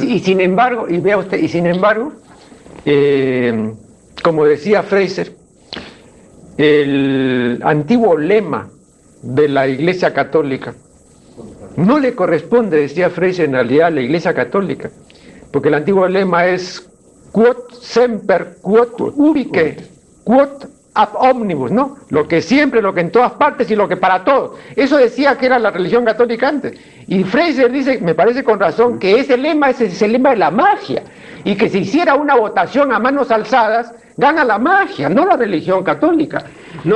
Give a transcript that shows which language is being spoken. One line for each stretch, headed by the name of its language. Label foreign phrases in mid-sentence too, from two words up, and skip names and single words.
Spanish: y sin embargo, y vea usted, como decía Fraser, el antiguo lema de la Iglesia Católica no le corresponde, decía Fraser, en realidad a la Iglesia Católica, porque el antiguo lema es
Latin: quod semper, quod ubique, quod ab omnibus,
Spanish: ¿no? Lo que siempre, lo que en todas partes y lo que para todos. Eso decía que era la religión católica antes. Y Fraser dice, me parece con razón, que ese lema es el lema de la magia, y que si hiciera una votación a manos alzadas, gana la magia, no la religión católica. ¿No?